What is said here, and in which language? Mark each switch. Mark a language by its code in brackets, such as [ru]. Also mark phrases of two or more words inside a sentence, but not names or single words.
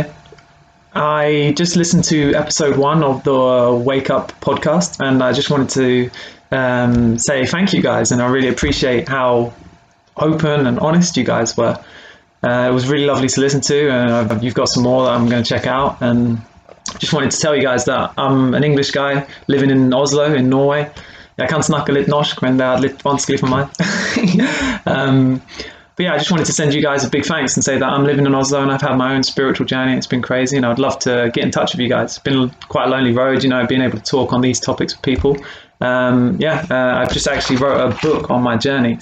[en] I just listened to episode 1 of the Wake Up podcast, and I just wanted to say thank you guys, and I really appreciate how open and honest you guys were. It was really lovely to listen to, and you've got some more that I'm going to check out, and just wanted to tell you guys that I'm an English guy living in Oslo in Norway. [no] Jeg kan snakke litt norsk, men det er litt vanskelig for meg. [en] But yeah, I just wanted to send you guys a big thanks and say that I'm living in Oslo and I've had my own spiritual journey. It's been crazy, and I'd love to get in touch with you guys. It's been quite a lonely road, being able to talk on these topics with people. I've just actually wrote a book on my journey.